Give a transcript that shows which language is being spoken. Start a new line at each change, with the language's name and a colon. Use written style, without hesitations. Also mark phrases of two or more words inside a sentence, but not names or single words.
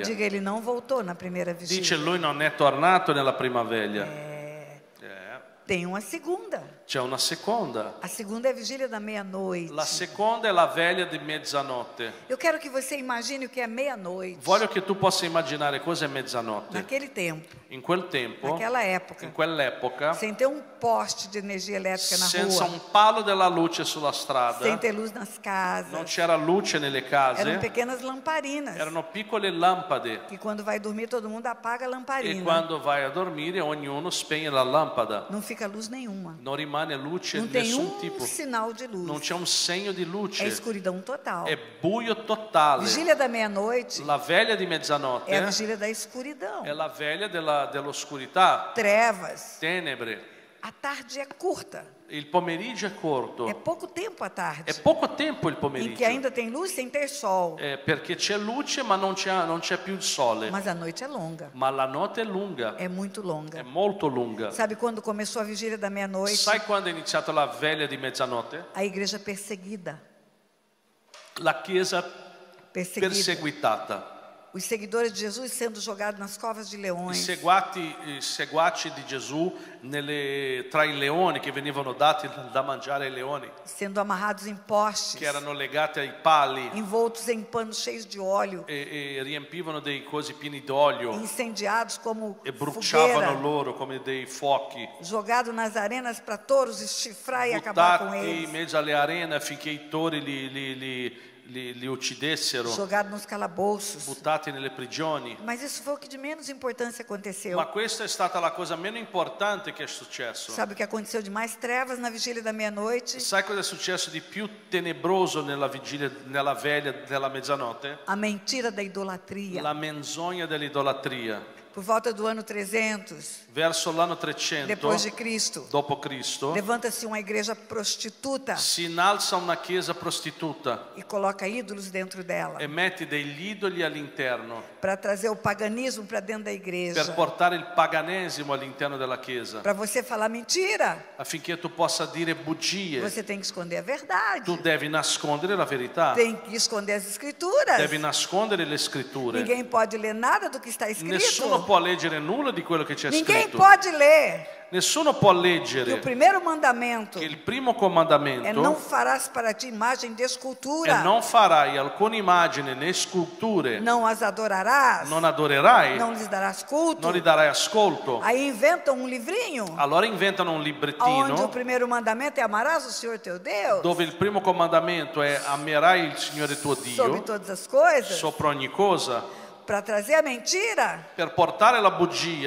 Portuguese: Diga, ele não voltou na primeira vigília.
Italian: Dice lui non è tornato nella prima veglia.
Portuguese: Tem uma segunda.
Italian: C'è una seconda.
Portuguese: A segunda é a vigília da meia-noite.
Italian: La seconda è la veglia di mezzanotte.
Portuguese: Eu quero que você imagine o que é meia-noite.
Italian: Voglio che tu possa immaginare cosa è mezzanotte.
Portuguese: Naquele tempo,
Italian: In quel tempo,
Portuguese: naquela época,
Italian: in quell'epoca,
Portuguese: sem ter um poste de energia elétrica na
Italian: senza
Portuguese: rua,
Italian: un palo della luce sulla strada,
Portuguese: sem ter luz nas casas.
Italian: non c'era luce nelle
Portuguese: Eram
Italian: case,
Portuguese: pequenas lamparinas.
Italian: erano piccole lampade
Portuguese: Que quando vai dormir, todo mundo apaga a
Italian: e
Portuguese: lamparina.
Italian: quando vai a dormire ognuno spegne la lampada.
Portuguese: Não fica luz nenhuma.
Italian: Non rimane luce
Portuguese: Não
Italian: di
Portuguese: tem
Italian: nessun tipo.
Portuguese: sinal de luz.
Italian: Non c'è un segno di
Portuguese: É
Italian: luce.
Portuguese: escuridão total.
Italian: È buio totale.
Portuguese: Vigília da meia-noite
Italian: La veglia di
Portuguese: é a
Italian: mezzanotte
Portuguese: vigília da escuridão.
Italian: è la veglia dell'oscurità,
Portuguese: Trevas.
Italian: tenebre.
Portuguese: A tarde é curta.
Italian: Il pomeriggio è
Portuguese: É
Italian: corto.
Portuguese: pouco tempo a tarde.
Italian: È poco tempo il
Portuguese: Em que
Italian: pomeriggio.
Portuguese: ainda tem luz sem ter sol.
Italian: Perché c'è luce ma non c'è più il sole.
Portuguese: Mas a noite é longa.
Italian: Ma la notte è lunga,
Portuguese: É muito longa.
Italian: è molto lunga.
Portuguese: Sabe quando começou a vigília da meia-noite?
Italian: Sai quando è iniziata la veglia di mezzanotte?
Portuguese: A igreja perseguida.
Italian: La chiesa
Portuguese: Perseguida.
Italian: perseguitata.
Portuguese: Os seguidores de Jesus sendo jogados nas covas de
Italian: I
Portuguese: leões.
Italian: seguaci di Gesù tra i leoni che venivano dati da mangiare ai leoni,
Portuguese: Sendo amarrados em postes.
Italian: che erano legati ai pali
Portuguese: Envoltos em panos cheios de óleo.
Italian: e riempivano dei cosi pieni d'olio
Portuguese: Incendiados como
Italian: e bruciavano
Portuguese: fogueira.
Italian: loro come dei fuochi,
Portuguese: Jogado nas arenas para touros chifrar e acabar com
Italian: buttati in
Portuguese: eles.
Italian: mezzo alle arene affinché i tori li uccidessero,
Portuguese: Jogado nos calabouços.
Italian: buttati nelle prigioni.
Portuguese: Mas isso foi o que de menos importância aconteceu.
Italian: Ma questa è stata la cosa meno importante che è successo.
Portuguese: Sabe o que aconteceu de mais trevas na vigília da meia-noite?
Italian: Sai cosa è successo di più tenebroso nella vigilia, nella veglia della mezzanotte?
Portuguese: A mentira da idolatria.
Italian: La menzogna dell'idolatria.
Portuguese: Por volta do ano 300,
Italian: Verso l'anno 300
Portuguese: depois de Cristo,
Italian: dopo Cristo
Portuguese: levanta-se uma igreja prostituta
Italian: si innalza una chiesa prostituta
Portuguese: e coloca ídolos dentro dela,
Italian: e mette degli idoli all'interno
Portuguese: para trazer o paganismo para dentro da
Italian: per
Portuguese: igreja,
Italian: portare il paganesimo all'interno della chiesa,
Portuguese: para você falar mentira.
Italian: affinché tu possa dire bugie.
Portuguese: Você tem que esconder a verdade,
Italian: Tu devi nascondere la verità,
Portuguese: tem que esconder as escrituras.
Italian: devi nascondere le scritture.
Portuguese: Ninguém pode ler nada do que está escrito.
Italian: Nessuno può leggere nulla di quello che c'è
Portuguese: Ninguém
Italian: scritto.
Portuguese: pode ler
Italian: Nessuno può
Portuguese: que o
Italian: leggere
Portuguese: primeiro mandamento
Italian: che il primo
Portuguese: é não
Italian: comandamento
Portuguese: farás para ti imagem de
Italian: è
Portuguese: escultura,
Italian: non farai alcuna immagine né sculture,
Portuguese: não as adorarás,
Italian: non adorerai,
Portuguese: não lhes darás culto.
Italian: non gli darai ascolto.
Portuguese: Aí inventam um livrinho
Italian: Allora inventano un
Portuguese: onde o
Italian: librettino
Portuguese: primeiro mandamento é amarás o Senhor teu Deus
Italian: dove il primo comandamento è amerai il Signore tuo
Portuguese: sobre
Italian: Dio
Portuguese: todas as coisas.
Italian: sopra ogni cosa.
Portuguese: Para trazer a mentira,
Italian: Per portare la bugia